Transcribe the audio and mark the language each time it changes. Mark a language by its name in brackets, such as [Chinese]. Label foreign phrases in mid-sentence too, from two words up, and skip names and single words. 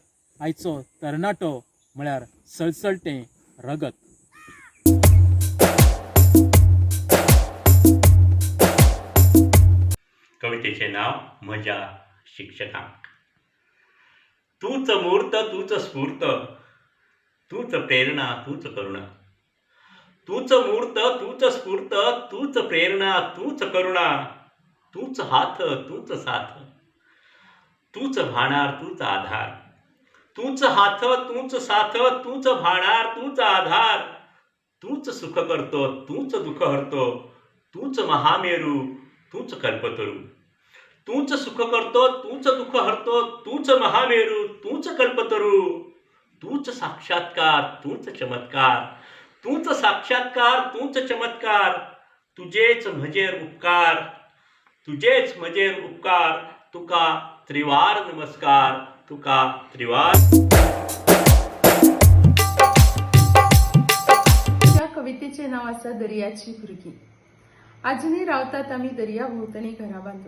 [Konkani] आयचो तरणाटो म्हळ्यार सळसळटें रगत. कवितेचे नाव म्हज्या शिक्षकांक. तूच मूर्त तूच स्फूर्त, तूच प्रेरणा तूच करुणा. तूच मूर्त तूच स्फूर्त, तूच प्रेरणा तूच करुणा. तूच हात तूच साथ, तूच भाणार तूच आधार. तूच हात तूच साथ, तूच भाणार तूच आधार. तूच सुख करतो तूच दुःख हरतो, तूच महामेरू तूच कल्पतरू. तूच सुख करतो तूच दुःख हरतो, तूच महामेरू तूच कल्पतरू. तूच साक्षात्कार तूच चमत्कार, तूच साक्षात्कार तूच चमत्कार. तुझेच म्हजेर उपकार, तुझेच म्हजेर उपकार. तुका त्रिवार नमस्कार, तुका त्रिवार. त्या कवितेचे नाव आसा दर्याची भुरगीं. आजुनूय रावतात आमी दर्या भोंवतणी घरां बांदून.